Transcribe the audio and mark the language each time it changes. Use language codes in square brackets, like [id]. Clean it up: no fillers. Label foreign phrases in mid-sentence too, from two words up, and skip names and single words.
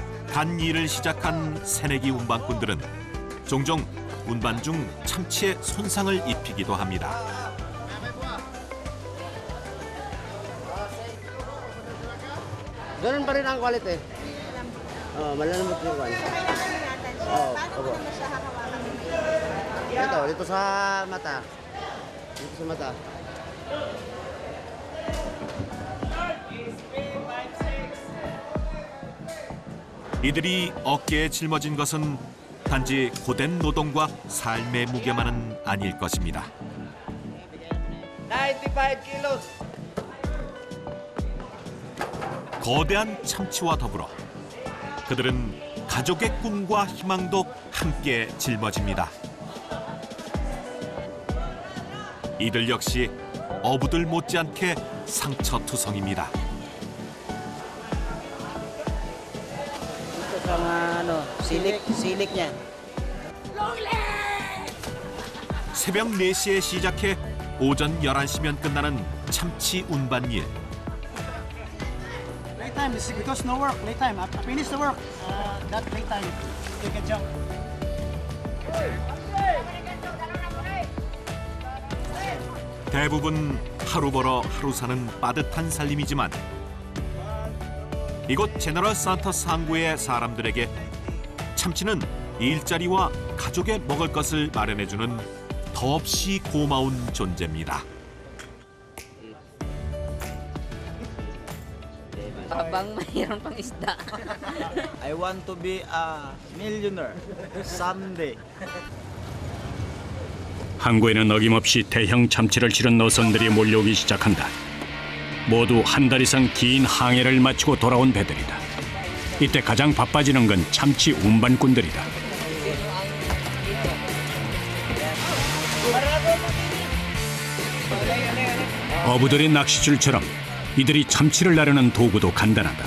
[ko] 단 일을 시작한 새내기 운반꾼들은 종종 운반 중 참치에 손상을 입히기도 합니다. [tl] Ganun pa rin ang quality. Malalambot yung kwan. Opo. Dito sa mata. Dito sa mata. [ko] 이들이 어깨에 짊어진 것은 단지 고된 노동과 삶의 무게만은 아닐 것입니다. [en] 95 kilos. [ko] 거대한 참치와 더불어 그들은 가족의 꿈과 희망도 함께 짊어집니다. 이들 역시 어부들 못지않게 상처투성입니다. [tl] Ito sa silik niya. [ko] 새벽 4시에 시작해 오전 11시면 끝나는 참치 운반 일. [en] Playtime is because no work. Playtime. I finish the work. That playtime. You can jump. [ko] 대부분 하루 벌어 하루 사는 빠듯한 살림이지만 이곳 제너럴 산터스 항구의 사람들에게 참치는 일자리와 가족의 먹을 것을 마련해주는 더없이 고마운 존재입니다. [tl] Habang mayroon pang isda. [en] I want to be a millionaire someday. [ko] 항구에는 어김없이 대형 참치를 실은 노선들이 몰려오기 시작한다. 모두 한 달 이상 긴 항해를 마치고 돌아온 배들이다. 이때 가장 바빠지는 건 참치 운반꾼들이다. 어부들의 낚시줄처럼 이들이 참치를 나르는 도구도 간단하다.